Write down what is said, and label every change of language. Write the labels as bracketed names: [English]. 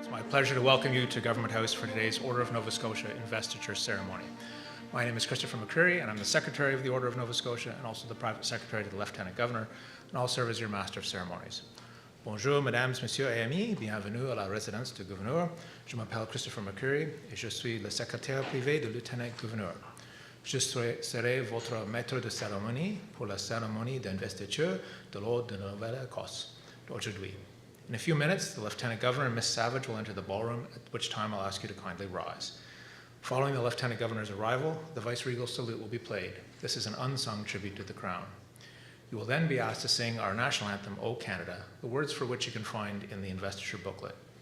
[English] pleasure to welcome you to Government House for today's Order of Nova Scotia Investiture ceremony. My name is Christopher McCreary, and I'm the Secretary of the Order of Nova Scotia and also the Private Secretary to the Lieutenant Governor, and I'll serve as your Master of Ceremonies. [French] Bonjour, mesdames, messieurs et amis, bienvenue à la résidence du gouverneur. Je m'appelle Christopher McCreary et je suis le secrétaire privé du Lieutenant-Gouverneur. Je serai votre maître de cérémonie pour la cérémonie d'investiture de l'Ordre de Nouvelle-Écosse d'aujourd'hui. [English] In a few minutes, the Lieutenant Governor and Miss Savage will enter the ballroom, at which time I'll ask you to kindly rise. Following the Lieutenant Governor's arrival, the Vice-Regal Salute will be played. This is an unsung tribute to the Crown. You will then be asked to sing our national anthem, O Canada, the words for which you can find in the investiture booklet.